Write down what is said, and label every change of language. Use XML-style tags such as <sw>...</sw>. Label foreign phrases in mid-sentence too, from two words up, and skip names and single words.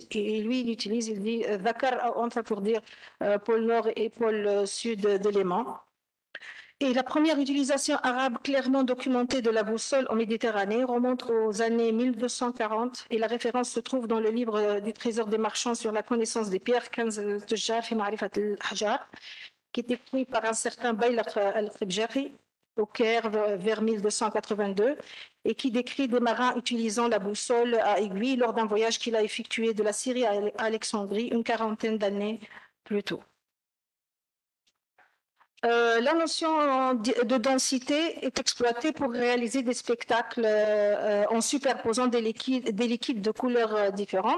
<fr>Et lui, il dit Dhakar pour dire pôle nord et pôle sud de l'aimant. Et la première utilisation arabe clairement documentée de la boussole en Méditerranée remonte aux années 1240 et la référence se trouve dans le livre du Trésor des marchands sur la connaissance des pierres, Kanz al-Tujjar fi Ma'rifat al-Hajar, qui est écrit par un certain Bayl al-Khibjari au Caire vers 1282 et qui décrit des marins utilisant la boussole à aiguille lors d'un voyage qu'il a effectué de la Syrie à Alexandrie une quarantaine d'années plus tôt. La notion de densité est exploitée pour réaliser des spectacles en superposant des liquides de couleurs différentes.</fr>